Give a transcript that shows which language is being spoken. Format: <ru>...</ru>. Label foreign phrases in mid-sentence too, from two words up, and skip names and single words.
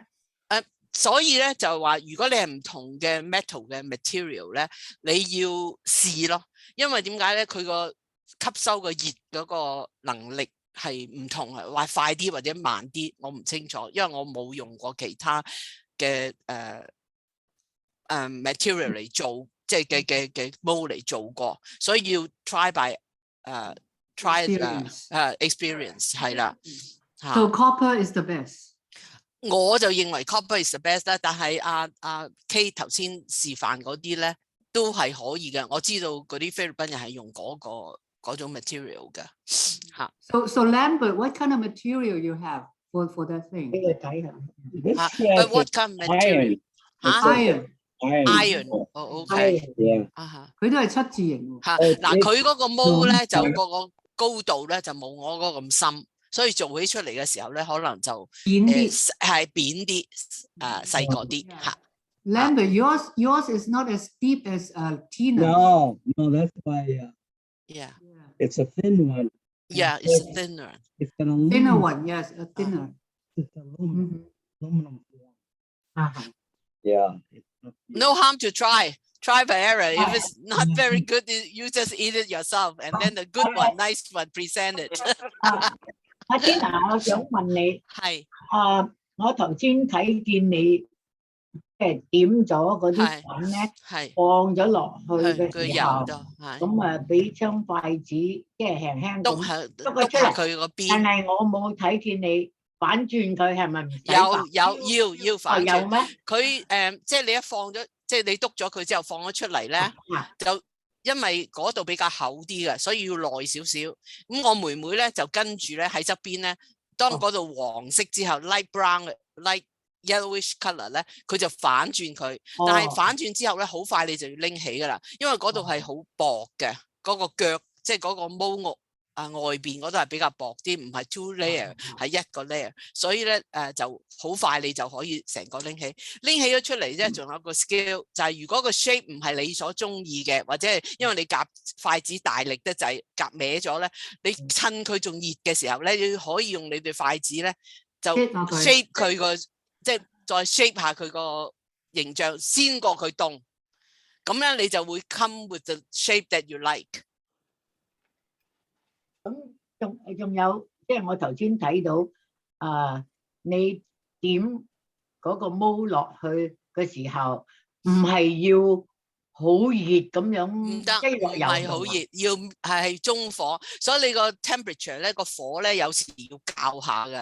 <yue>所以咧就話，如果你係唔同嘅 metal 嘅 material 咧，你要試咯，因為點解咧？佢個吸收個熱嗰個能力係唔同，話快啲或者慢啲，我唔清楚，因為我冇用過其他嘅 material 嚟做，即係嘅 mold 嚟做過，所以要</yue> <en>try by experience</en> <yue>係啦。</yue> <en>So copper is the best。</en> <yue>我就認為</yue> <en>copper is the best</en> <yue>啦，但係Kate 頭先示範嗰啲咧都係可以嘅。我知道嗰啲菲律賓人係用嗰種 material 嘅嚇。</yue> <en>So Lambert, what kind of material you have for that thing? But what kind of material? Iron. OK。</en> <yue>佢都係七字形喎。嗱，佢嗰個毛咧就個高度咧就冇我嗰個咁深。所以做起出嚟嘅時候咧，可能就扁啲，係扁啲，細個啲嚇。</yue> <en>Lambert, yours is not as deep as Tina. No, that's why. Yeah. It's a thin one. Yeah, it's a thinner. It's an aluminum. Thinner one, yes, a thinner. It's aluminum. Yeah. No harm to try. Try by error. If it's not very good, you just eat it yourself, and then the good one, nice one, present it.</en> <yue>阿 Tina， 我想問你，係我頭先睇見你點咗嗰啲粉咧，放咗落去嘅時候，咁俾雙筷子即係輕輕咁篤佢出嚟，佢個邊。但係我冇睇見你反轉佢，係咪唔使？要反轉。有咩？佢即係你一放咗，即係你篤咗佢之後放咗出嚟咧，就。因為嗰度比較厚啲嘅，所以要耐少少。咁我妹妹咧就跟住咧喺側邊咧，當嗰度黃色之後 ，</yue> <en>light brown、 light yellowish colour</en> <yue>咧，佢就反轉佢。但係反轉之後咧，好快你就要拎起噶啦，因為嗰度係好薄嘅，嗰個腳即係嗰個毛外邊嗰度係比較薄啲，唔係</yue> <en>two layer</en> <yue>係一個 layer， 所以咧就好快你就可以成個拎起咗出嚟啫。仲有個 skill 就係如果個 shape 唔係你所中意嘅，或者係因為你夾筷子大力得滯夾歪咗咧，你趁佢仲熱嘅時候咧，你可以用你對筷子咧就 shape 佢個即係再 shape 下佢個形象先過佢凍，咁樣你就會</yue> <en>come with the shape that you like。</en> <yue>咁仲有，即係我頭先睇到你點嗰個毛落去嘅時候，唔係要好熱咁樣，唔得，唔係好熱，要係中火，所以你個 temperature 咧個火咧有時要校下嘅。</yue>